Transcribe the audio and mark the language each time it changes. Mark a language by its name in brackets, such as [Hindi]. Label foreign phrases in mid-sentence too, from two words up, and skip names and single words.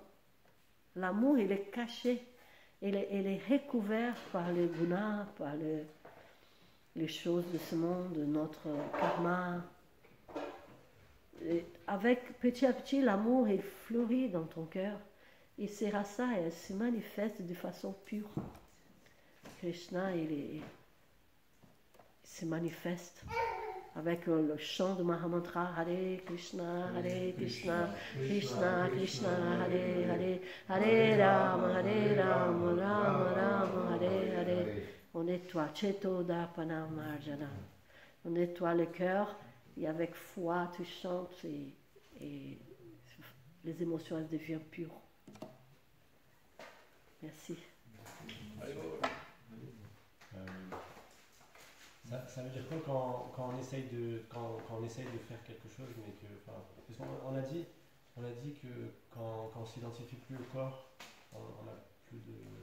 [French] L'amour, il est caché, il est recouvert par les gunas, par les choses de ce monde, de notre karma. Et avec petit à petit, l'amour, il fleurit dans ton cœur. Et ces rasa, elles se manifestent de façon pure. Krishna, il se manifeste avec le chant de Mahamantra, Hare Krishna, Krishna Krishna, Hare Hare, Hare Rama, Rama Rama, Hare Hare. On nettoie [Sanskrit] Cheto Dapana Marjana. [French] On nettoie le cœur et avec foi tu chantes et les émotions elles deviennent pures. Merci. Ça veut dire quoi quand on essaye de faire quelque chose, mais que, enfin, parce qu'on a dit que quand on s'identifie plus au corps, on n'a plus de